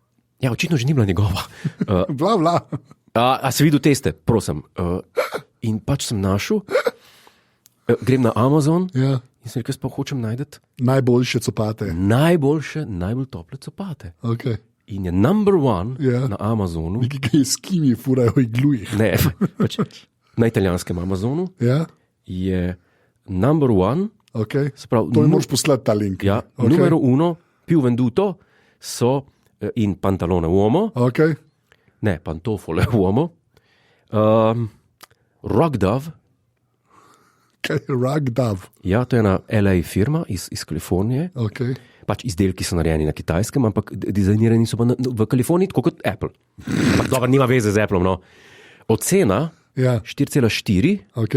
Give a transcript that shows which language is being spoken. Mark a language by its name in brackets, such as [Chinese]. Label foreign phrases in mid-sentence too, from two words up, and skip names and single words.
[Slovenian] Ja, očitno že ni bila njegova. Bla, bla. A si videl teste, prosim. In pač sem našel grem na Amazon Ja. in sem rekel, jaz pa hočem najti Najboljše copate. najbolj tople copate. Okay. In je [English] number one [Slovenian] Ja. na Amazonu, Neki, ki je skimi, furajo iglujih. ne, pač na italijanskem Amazonu Ja, je [English] number one, [Slovenian] okay. se pravi, To mi moraš poslati ta link. ja, Okay. [Italian] numero uno, più venduto so in pantalone uomo, [Slovenian] Okay. ne, [Italian] pantofole uomo, [Slovenian] Rock Dove, Okay. Ragdav. ja, to je ena LA firma iz Kalifornije. Okay. Pač izdelki so narejeni na Kitajskem, ampak dizajnirani so pa v Kaliforniji, tako kot Apple. Ampak dobro, nima veze z Appleom. No. Ocena Ja. 4,4 Okej.